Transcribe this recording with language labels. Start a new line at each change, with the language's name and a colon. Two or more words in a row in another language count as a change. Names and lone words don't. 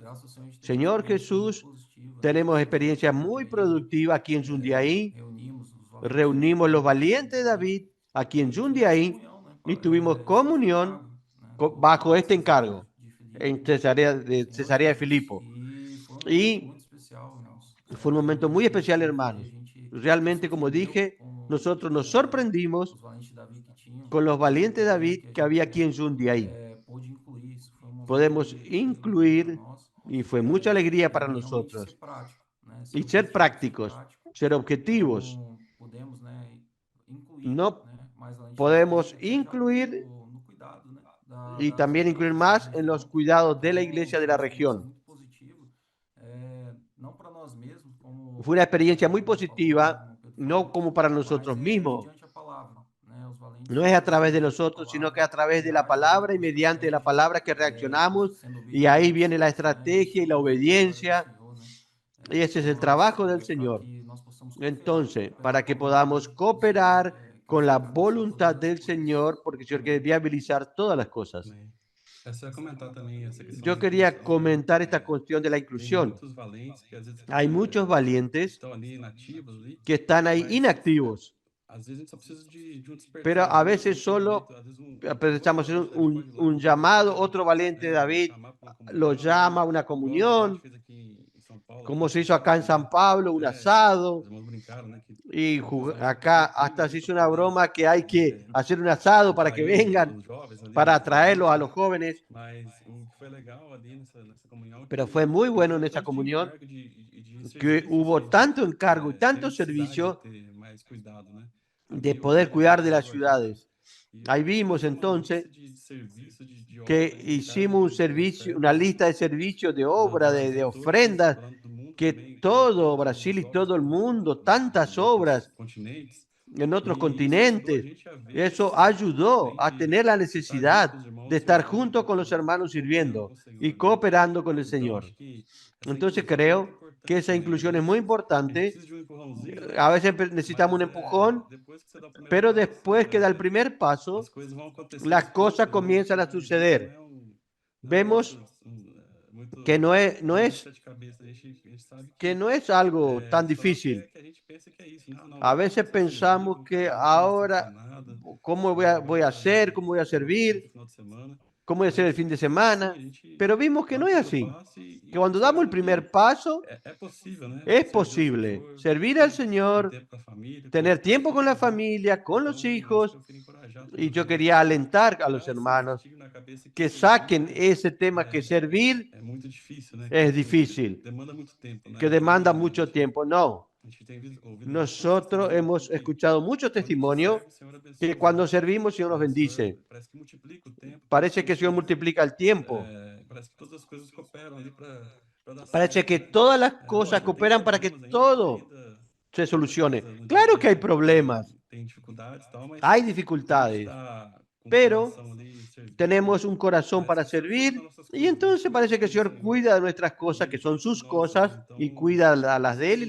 Spanish: Señor Jesús, tenemos experiencia muy productiva aquí en Jundiaí. Reunimos los valientes de David aquí en Jundiaí y tuvimos comunión bajo este encargo. en Cesarea de Filipo.
Portuguese: E
Spanish: Y
Portuguese: foi um momento muito especial, irmãos.
Spanish: fue un momento muy especial,
Portuguese: Porque
Spanish: hermanos.
Portuguese: a gente
Spanish: Realmente, como
Portuguese: surpreendeu
Spanish: dije,
Portuguese: com
Spanish: nosotros nos sorprendimos
Portuguese: os valentes de Davi que tinham,
Spanish: con los valientes
Portuguese: e
Spanish: David
Portuguese: que a
Spanish: que había
Portuguese: gente
Spanish: aquí en Jundiaí.
Portuguese: pôde incluir. Isso foi um momento
Spanish: Podemos
Portuguese: de muita alegria para
Spanish: incluir,
Portuguese: nós,
Spanish: y fue mucha alegría para
Portuguese: realmente ser
Spanish: nosotros,
Portuguese: prático, né? Ser
Spanish: y ser
Portuguese: objetivo, ser
Spanish: prácticos,
Portuguese: prático.
Spanish: ser objetivos.
Portuguese: Então, podemos, né, incluir,
Spanish: No
Portuguese: né, mais valentes de Davi
Spanish: podemos
Portuguese: até já
Spanish: incluir
Portuguese: no cuidado, né,
Spanish: y
Portuguese: das
Spanish: también incluir
Portuguese: igrejas da
Spanish: más en los
Portuguese: região.
Spanish: cuidados de la
Portuguese: Então,
Spanish: iglesia de
Portuguese: foi
Spanish: la
Portuguese: uma experiência
Spanish: región.
Portuguese: muito positiva, não para nós mesmos, como
Spanish: Fue una experiencia muy
Portuguese: o irmão falou, né, o
Spanish: positiva,
Portuguese: irmão Pedro
Spanish: no
Portuguese: falou,
Spanish: como para
Portuguese: mas
Spanish: nosotros mismos.
Portuguese: mediante a palavra, né? Os valentes
Spanish: No es a través de
Portuguese: mediante a
Spanish: nosotros, sino que
Portuguese: palavra
Spanish: a través de la
Portuguese: reagem ali
Spanish: palabra y
Portuguese: com
Spanish: mediante la
Portuguese: estratégia,
Spanish: palabra que reaccionamos.
Portuguese: sendo
Spanish: Y ahí
Portuguese: obedientes,
Spanish: viene la
Portuguese: né?
Spanish: estrategia y la
Portuguese: Isso é a glória do
Spanish: obediencia.
Portuguese: Senhor, né?
Spanish: Y ese es el
Portuguese: Nós,
Spanish: trabajo del
Portuguese: para
Spanish: Señor.
Portuguese: que nós possamos
Spanish: Entonces,
Portuguese: cooperar
Spanish: para
Portuguese: com
Spanish: que
Portuguese: a vontade
Spanish: podamos
Portuguese: do Senhor,
Spanish: cooperar
Portuguese: que o
Spanish: con
Portuguese: Senhor
Spanish: la
Portuguese: quer abençoar todas
Spanish: voluntad
Portuguese: as
Spanish: del
Portuguese: coisas.
Spanish: Señor, porque el Señor
Portuguese: Amém.
Spanish: quería habilitar todas las cosas.
Portuguese: Amém. É só comentar também essa questão
Spanish: Yo
Portuguese: da
Spanish: quería
Portuguese: inclusão, né?
Spanish: comentar esta cuestión de la
Portuguese: Tem
Spanish: inclusión.
Portuguese: muitos valentes que às vezes
Spanish: Hay muchos valientes
Portuguese: estão ali inativos ali,
Spanish: que están ahí
Portuguese: mas
Spanish: inactivos,
Portuguese: às vezes a gente só precisa de um
Spanish: pero
Portuguese: despertar,
Spanish: a
Portuguese: de um
Spanish: veces solo
Portuguese: entendimento, às vezes
Spanish: precisamos hacer
Portuguese: outro valente Davi pode ir lá,
Spanish: un llamado, otro valiente de
Portuguese: né,
Spanish: David
Portuguese: chamar para uma
Spanish: lo
Portuguese: comunhão
Spanish: llama a
Portuguese: ali,
Spanish: una
Portuguese: igual a gente
Spanish: comunión,
Portuguese: fez aqui em São Paulo,
Spanish: como
Portuguese: aquele
Spanish: se hizo acá en
Portuguese: churrasco,
Spanish: San
Portuguese: né?
Spanish: Pablo, un asado.
Portuguese: Os irmãos brincaram, né? Que
Spanish: Y
Portuguese: tem que usar essa
Spanish: acá
Portuguese: questão do clima
Spanish: hasta se
Portuguese: ali
Spanish: hizo
Portuguese: para
Spanish: una
Portuguese: poder
Spanish: broma que hay que hacer un asado para que
Portuguese: atrair
Spanish: vengan,
Portuguese: os jovens ali,
Spanish: para
Portuguese: né? Os
Spanish: atraerlos
Portuguese: valentes,
Spanish: a
Portuguese: né?
Spanish: los jóvenes.
Portuguese: Mas o que foi legal ali nessa comunhão é
Spanish: Pero
Portuguese: que
Spanish: fue muy bueno en
Portuguese: teve
Spanish: esa
Portuguese: tanto de
Spanish: comunión
Portuguese: encargo de
Spanish: que
Portuguese: serviço,
Spanish: hubo tanto encargo y
Portuguese: sem
Spanish: tanto
Portuguese: necessidade de
Spanish: servicio
Portuguese: ter mais cuidado, né?
Spanish: de
Portuguese: Ali
Spanish: poder
Portuguese: o pastor
Spanish: cuidar de las
Portuguese: falava a gente
Spanish: ciudades.
Portuguese: e
Spanish: Ahí
Portuguese: a gente
Spanish: vimos
Portuguese: fez uma
Spanish: entonces
Portuguese: lista de serviço, de obra,
Spanish: que
Portuguese: de encargo,
Spanish: hicimos un
Portuguese: de
Spanish: servicio, una
Portuguese: ofertas
Spanish: lista de servicios, de obra,
Portuguese: do Brasil
Spanish: de
Portuguese: todo, mas
Spanish: ofrendas,
Portuguese: falando do mundo
Spanish: que
Portuguese: também, que
Spanish: todo
Portuguese: tantas
Spanish: Brasil y
Portuguese: obras
Spanish: todo el
Portuguese: que
Spanish: mundo,
Portuguese: em
Spanish: tantas
Portuguese: outros
Spanish: obras
Portuguese: continentes,
Spanish: en otros
Portuguese: e isso ajudou a
Spanish: continentes,
Portuguese: gente a ver a
Spanish: eso
Portuguese: necessidade que a gente
Spanish: ayudó
Portuguese: tem
Spanish: a
Portuguese: de
Spanish: tener la
Portuguese: estar junto
Spanish: necesidad
Portuguese: com os
Spanish: de
Portuguese: irmãos,
Spanish: estar
Portuguese: servindo,
Spanish: junto con los hermanos
Portuguese: cooperando
Spanish: sirviendo
Portuguese: com o Senhor,
Spanish: y
Portuguese: né?
Spanish: cooperando con el
Portuguese: Então,
Spanish: Señor.
Portuguese: acho que essa
Spanish: Entonces
Portuguese: inclusão é muito
Spanish: creo que
Portuguese: importante
Spanish: esa
Portuguese: também. Às
Spanish: inclusión es
Portuguese: vezes
Spanish: muy
Portuguese: a gente
Spanish: importante.
Portuguese: precisa de um empurrãozinho, né?
Spanish: A veces necesitamos
Portuguese: Mas
Spanish: un empujón,
Portuguese: depois que você dá o primeiro
Spanish: pero
Portuguese: passo,
Spanish: después que da el primer
Portuguese: as
Spanish: paso,
Portuguese: coisas vão acontecendo
Spanish: las
Portuguese: aos
Spanish: cosas
Portuguese: poucos, né?
Spanish: comienzan a
Portuguese: E isso
Spanish: suceder.
Portuguese: não é um negócio
Spanish: Vemos que no es, no
Portuguese: de
Spanish: es,
Portuguese: bicho de cabeça. A gente sabe
Spanish: que
Portuguese: que
Spanish: no es algo tan
Portuguese: só quer
Spanish: difícil.
Portuguese: que a gente pense que é isso. Não, não,
Spanish: A
Portuguese: vamos
Spanish: veces
Portuguese: começar a servir,
Spanish: pensamos
Portuguese: vamos
Spanish: que
Portuguese: fazer, não vamos
Spanish: ahora,
Portuguese: pensar nada.
Spanish: ¿cómo voy a hacer? ¿Cómo voy a
Portuguese: Igual fizemos no
Spanish: servir?
Portuguese: final de semana.
Spanish: ¿Cómo voy a hacer el
Portuguese: Mas
Spanish: fin de
Portuguese: não é assim, a
Spanish: semana?
Portuguese: gente
Spanish: Pero vimos que
Portuguese: dá o
Spanish: no es
Portuguese: primeiro
Spanish: así.
Portuguese: passo e
Spanish: Que cuando damos el
Portuguese: sabendo que
Spanish: primer paso,
Portuguese: é possível, né?
Spanish: es
Portuguese: Servir ao
Spanish: posible
Portuguese: Senhor,
Spanish: servir al
Portuguese: ter
Spanish: Señor,
Portuguese: tempo com a família,
Spanish: tener
Portuguese: com
Spanish: tiempo con la
Portuguese: filhos, né?
Spanish: familia, con los
Portuguese: Então, é isso que
Spanish: hijos.
Portuguese: eu queria encorajar também
Spanish: Y
Portuguese: os
Spanish: yo
Portuguese: irmãos
Spanish: quería alentar a
Portuguese: tirar
Spanish: los
Portuguese: esse
Spanish: hermanos
Portuguese: estigma na cabeça que
Spanish: que
Portuguese: servir
Spanish: saquen ese tema que servir
Portuguese: é muito difícil, né?
Spanish: es
Portuguese: Que
Spanish: difícil,
Portuguese: demanda muito tempo, né?
Spanish: que demanda mucho tiempo. No,
Portuguese: A gente tem ouvido muitos
Spanish: nosotros
Portuguese: testemunhos
Spanish: hemos
Portuguese: assim, que
Spanish: escuchado muchos
Portuguese: quando a gente
Spanish: testimonios
Portuguese: serve, o Senhor
Spanish: que
Portuguese: abençoa,
Spanish: cuando
Portuguese: né?
Spanish: servimos, el Señor nos
Portuguese: O Senhor
Spanish: bendice.
Portuguese: parece que multiplica o tempo,
Spanish: parece Parece que que el Señor multiplica el tiempo.
Portuguese: parece que todas as coisas cooperam ali para dar
Spanish: Parece
Portuguese: certo,
Spanish: que
Portuguese: né?
Spanish: todas las cosas
Portuguese: Lógico, tem
Spanish: cooperan para que
Portuguese: problemas ainda, a gente
Spanish: todo
Portuguese: ainda
Spanish: se
Portuguese: tem muita
Spanish: solucione.
Portuguese: coisa no dia a
Spanish: Claro que hay
Portuguese: dia,
Spanish: problemas,
Portuguese: tem dificuldades e tal, mas
Spanish: hay
Portuguese: a gente
Spanish: dificultades,
Portuguese: está com o
Spanish: pero
Portuguese: coração ali servindo.
Spanish: tenemos un corazón
Portuguese: Parece
Spanish: para
Portuguese: que o Senhor cuida das
Spanish: servir
Portuguese: nossas
Spanish: y
Portuguese: coisas, né?
Spanish: entonces
Portuguese: Cuida das
Spanish: parece que el
Portuguese: coisas do
Spanish: Señor
Portuguese: Senhor.
Spanish: cuida de nuestras cosas, que son sus
Portuguese: Nossa,
Spanish: cosas,
Portuguese: então
Spanish: y cuida las de Él y